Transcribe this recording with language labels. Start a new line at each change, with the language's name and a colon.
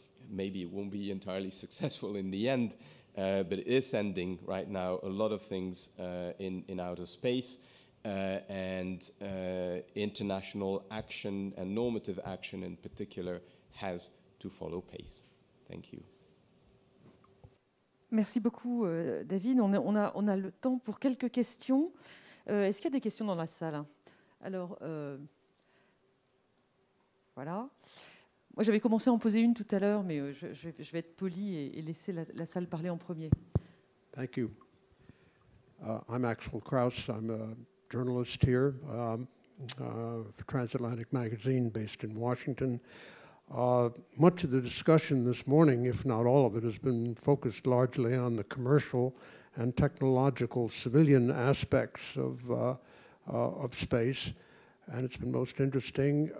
English: Maybe it won't be entirely successful in the end, but it is sending right now a lot of things in outer space. and international action and normative action in particular has to follow pace. Thank you.
French: Merci beaucoup, David. On a le temps pour quelques questions. Est-ce qu'il y a des questions dans la salle? Alors, voilà. Moi, j'avais commencé à en poser une tout à l'heure, mais je vais être poli et laisser la salle parler en premier.
English: Thank you. I'm Axel Kraus. I'm a journalist here for Transatlantic Magazine based in Washington. Much of the discussion this morning, if not all of it, has been focused largely on the commercial and technological civilian aspects of space, and it's been most interesting.